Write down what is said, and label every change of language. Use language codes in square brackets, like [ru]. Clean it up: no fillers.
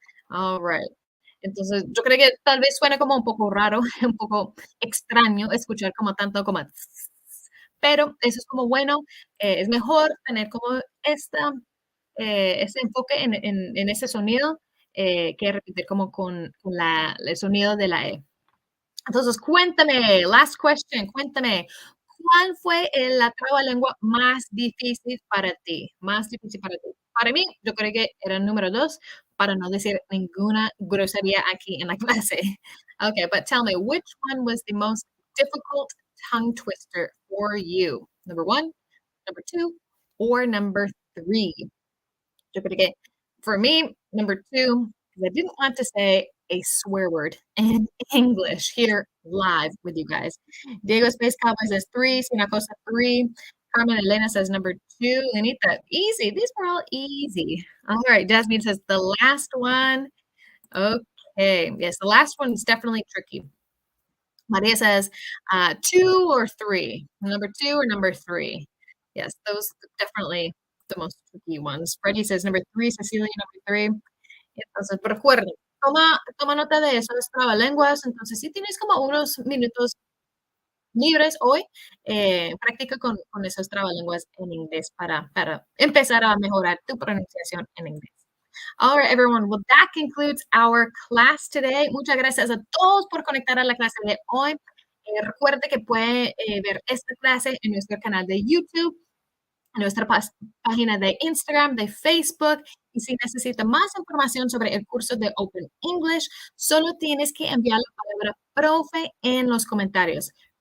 [en] All right. [es] Entonces, yo creo que tal vez suene como un poco raro, un poco extraño escuchar como tanto como tss, pero eso es como bueno, es mejor tener como ese enfoque en ese sonido, que repetir como con el sonido de la E. Entonces, cuéntame, [en] last question, [es] cuéntame, ¿cuál fue la trabalengua más difícil para ti? Más difícil para ti. Para mí, yo creo que era el número 2, para no decir ninguna grosería aquí en la clase. [en] Okay, but tell me, which one was the most difficult tongue twister for you? Number 1, number 2, or number 3? [es] Yo creo que [en] for me, number 2, because I didn't want to say a swear word in English here live with you guys. Diego Space Cowboy says 3, Sina Cosa 3. Carmen Elena says number 2. Lenita, easy. These were all easy. All right. Jasmine says the last one. Okay. Yes, the last one is definitely tricky. Maria says 2 or 3. Number 2 or number 3. Yes, those definitely the most tricky ones. Freddie says number 3. Cecilia, number 3. [es] Entonces, pero recuerden, toma nota de esos trabalenguas. Entonces, si tienes como unos minutos libres hoy, practica con esos trabalenguas en inglés para empezar a mejorar tu pronunciación en inglés. [en] All right, everyone. Well, that concludes our class today. [es] Muchas gracias a todos por conectar a la clase de hoy. Recuerde que puede ver esta clase en nuestro canal de YouTube, en nuestra página de Instagram, de Facebook. Y si necesita más información sobre el curso de Open English, solo tienes que enviar la palabra profe en los comentarios.